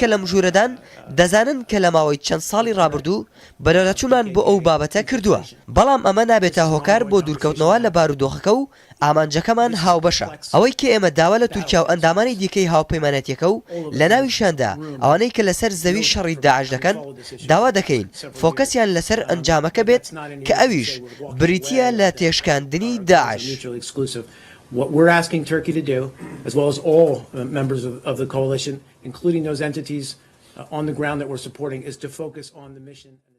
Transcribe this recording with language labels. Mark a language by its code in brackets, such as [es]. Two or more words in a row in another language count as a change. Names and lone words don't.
[ckb] لە مژورەدان دەزانن کە لە ماوەی چەند ساڵی ڕابردوو بەرەڵەچوومان بۆ ئەو بابەتە کردووە بەڵام ئەمە نابێتە هۆکار بۆ دوورکەوتنەوە لە بارودۆخەکە و ئامانجەکەمان هاوبەشە ئەوەی کە ئێمە داوا لە تورکیا و ئەندامانی دیکەی هاوپەیمانەتیەکە و لە ناویشاندا ئەوانەی کە لەسەر زەوی شەڕی داعش دەکەن داوا دەکەین فۆکەسیان لەسەر ئەنجامەکە بێت کە ئەویش بریتیە لە تێشکاندنی داعش [en] What we're asking Turkey to do, as well as all members of the coalition, including those entities on the ground that we're supporting, is to focus on the mission.